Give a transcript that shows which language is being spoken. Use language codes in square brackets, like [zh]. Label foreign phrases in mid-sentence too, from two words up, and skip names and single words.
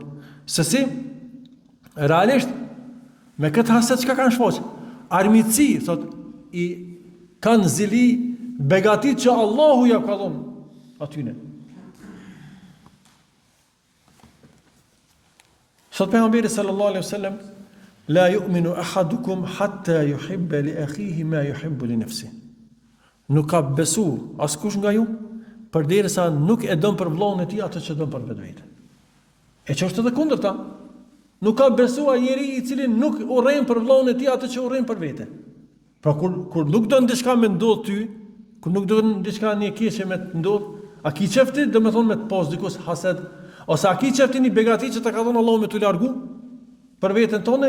[sq] Se si realisht me këtë hased çka kanë shfaq? Armiqsi, thot, i kanë zili begatit që Allahu ja ka dhënë atyne. Sot pejgamberi [ar] صلى الله عليه وسلم لا يؤمن أحدكم حتى يحب لأخيه ما يحب لنفسه. [sq] Nuk ka besu askush nga ju përderisa nuk e don për vllahun e tij atë që don për vetvete. E që është edhe kundërta. Nuk ka besu ai njeri i cili nuk urren për vllahun e tij atë që urren për vete. Pra kur nuk don diçka me ndodh ty, kur nuk don diçka një keqe me të ndodh, a ki qefti dhe me thonë me të pas dikus hased, ose a ki qefti një begati që të ka thonë Allah me të largu për veten tonë?